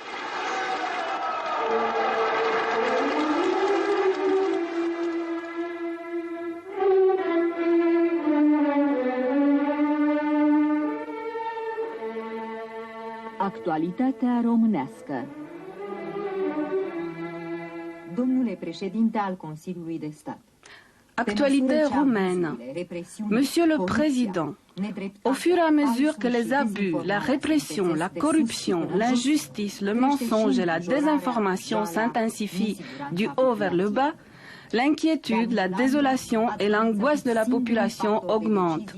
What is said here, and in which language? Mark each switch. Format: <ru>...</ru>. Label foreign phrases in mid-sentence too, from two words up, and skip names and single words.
<ro>Actualitatea românească. Domnule președinte al Consiliului de Stat.</ro> <fr>Actualité roumaine. Monsieur le Président, au fur et à mesure que les abus, la répression, la corruption, l'injustice, le mensonge et la désinformation s'intensifient du haut vers le bas, l'inquiétude, la désolation et l'angoisse de la population augmentent.</fr>